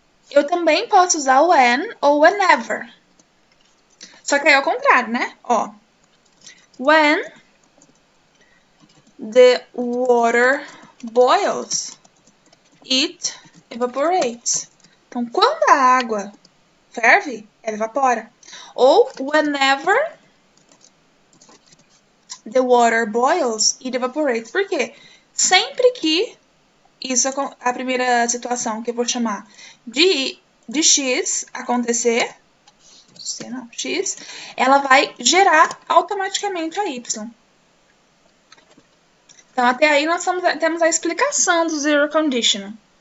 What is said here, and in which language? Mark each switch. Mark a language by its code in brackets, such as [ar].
[pt] Eu também posso usar o when ou whenever. Só que aí é ao contrário, né? [en] Ó. When the water boils, it evaporates. [pt] Então, quando a água ferve, ela evapora. [en] Ou whenever the water boils, it evaporates. [pt] Por quê? Sempre que isso, a primeira situação que eu vou chamar de X acontecer, X, ela vai gerar automaticamente a Y. Então, até aí nós temos a explicação do zero conditional.